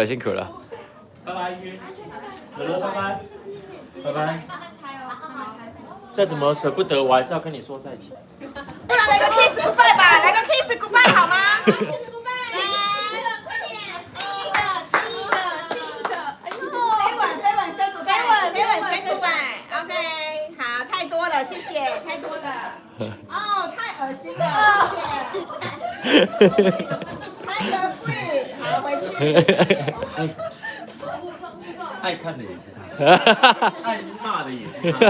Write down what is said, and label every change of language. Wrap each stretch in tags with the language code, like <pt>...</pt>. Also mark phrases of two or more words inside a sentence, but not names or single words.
<zh>拜拜，玉君。可樂，拜拜。再怎麼捨不得，我還是要跟你說再見。不然來個</zh> <en>kiss goodbye</en> <zh>吧，來個</zh> <en>kiss goodbye</en> <zh>好嗎？kiss goodbye，快點，親一個。飛吻</zh> <en>say goodbye。</en> <zh>OK， 好，太多了，謝謝，太多了。哦，太惡心了，謝謝。太可貴，好，回去。愛看的也是他，愛罵的也是他。</zh>